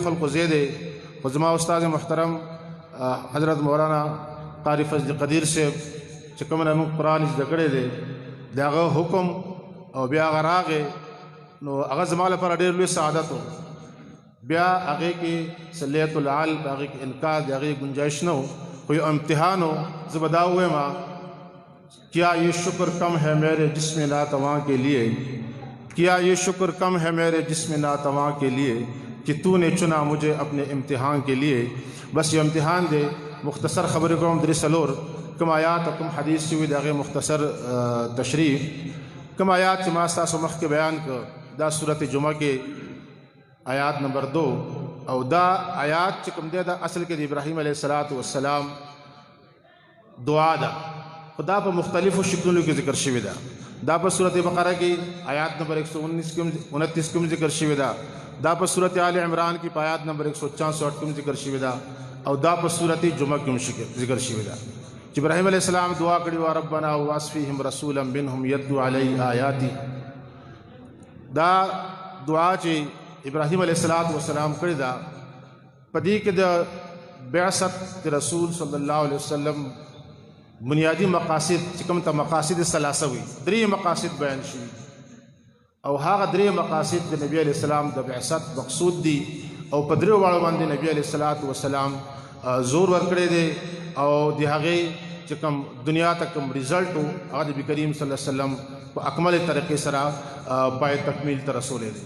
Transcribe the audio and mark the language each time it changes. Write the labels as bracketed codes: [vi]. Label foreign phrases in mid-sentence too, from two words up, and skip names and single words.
[ps] خلقو ځای دی، خو زما استاد محترم حضرت مولانا قاری فضل قدیر صاحب چې کوم نه موږ قرآن زده کړی دی د هغه حکم او بیا هغه راغی نو هغه زما لپاره ډېر لوی سعادت و، بیا هغې کې صلیت العال په هغې کې انکار د هغې گنجائش نه و، خو یو امتحان و. زه به دا ووایم [ur] کیا یہ شکر کم ہے میرے جسم ناتواں کے لیے، کیا یہ شکر کم ہے میرے جسم ناتواں کے لیے کہ تو نے چنا مجھے اپنے امتحان کے لیے. بس یہ امتحان دے [ps] مختصر خبر کوم درې څلور کوم آیات او کوم حدیث چې وي د هغې مختصر تشریح. کوم آیات چې ما ستاسو مخکې بیان کړ دا صورت جمعه کې آیات نمبر 2 او دا آیات چې کوم دی دا اصل کې د ابراهیم [ar] علیه السلام [ps] دعا ده، خو دا په مختلفو شکلونو کې ذکر شوې ده. دا په صورت بقره کې آیات نمبر 129 کې ذکر شوې ده، دا په صورت آل عمران کې په آیات نمبر 164 کې ذکر شوې ده، او دا په صورت جمعه کې ذکر شوې ده چې ابراهیم [ar] علیه السلام [ps] دعا کړې وه [ar] ربنا وابعث فیهم رسولا منهم یتلو علیهم آیاتی. [ps] دا دعا چې ابراهیم [ar] علیه السلام [ps] کړې ده په دې کې د بعثت رسول [ar] صلی الله علیه وسلم [ps] بنیادی مقاصد چې کوم ته [ar] مقاصد ثلاثه [ps] وي، درې مقاصد بیان شوي او هغه درې مقاصد د نبی [ar] علیه السلام [ps] د بعثت مقصود دي او په درې واړو باندې نبی علیه السلام زور ورکړی دی او د هغې چې کوم دنیا ته کوم ریزلټ و هغه د نبي کریم [ar] صلی الله علیه وسلم [ps] په اکمل طریقې سره پای تکمیل ته رسولی دی.